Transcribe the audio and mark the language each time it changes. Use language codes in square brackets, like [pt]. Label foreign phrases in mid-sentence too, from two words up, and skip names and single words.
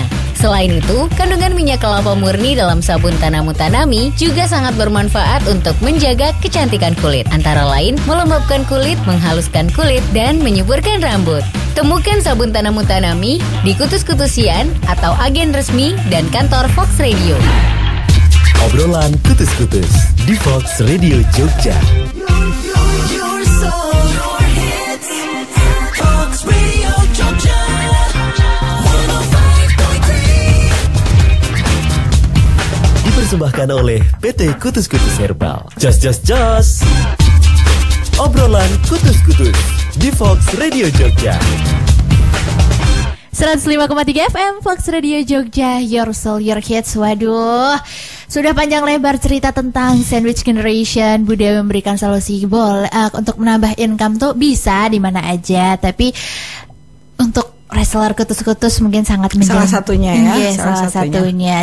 [id] Selain itu, kandungan minyak kelapa murni dalam sabun Tanamu Tanami juga sangat bermanfaat untuk menjaga kecantikan kulit. Antara lain, melembabkan kulit, menghaluskan kulit, dan menyuburkan rambut. Temukan sabun Tanamu Tanami di kutus-kutusian atau agen resmi dan kantor Fox Radio. Obrolan kutus-kutus di Fox Radio Jogja. [en] Your soul, your hits. [id] Fox Radio Jogja. 105.3. Dipersembahkan oleh PT Kutus-Kutus Herbal. Jos. Obrolan kutus-kutus di Fox Radio Jogja. 105,3 FM Fox Radio Jogja, [en] Your Soul, Your Hits. [id] Waduh, sudah panjang lebar cerita tentang [en] sandwich generation. [id] Bu Dewi memberikan solusi untuk menambah income tuh bisa di mana aja. Tapi untuk reseller kutus-kutus mungkin sangat salah satunya ya. Iya, salah satunya.